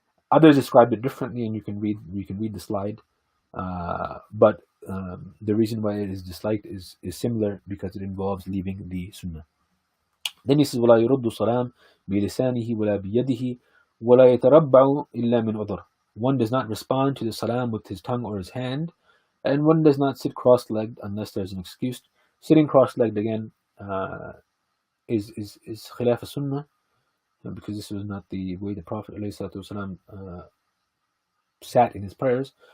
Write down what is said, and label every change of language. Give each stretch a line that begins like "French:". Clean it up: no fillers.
English: Others described it differently, and you can read the slide. But the reason why it is disliked is similar, because it involves leaving the sunnah. Then he says,
Arabic: وَلَا يُرُدُّ الصَّلَامِ بِلِسَانِهِ وَلَا بِيَدِهِ وَلَا يَتَرَبَّعُ إِلَّا مِنْ عُذْرٍ.
English: One does not respond to the salam with his tongue or his hand, and one does not sit cross-legged unless there is an excuse. Sitting cross-legged again is khilaf sunnah, because this was not the way the Prophet ﷺ sat in his prayers.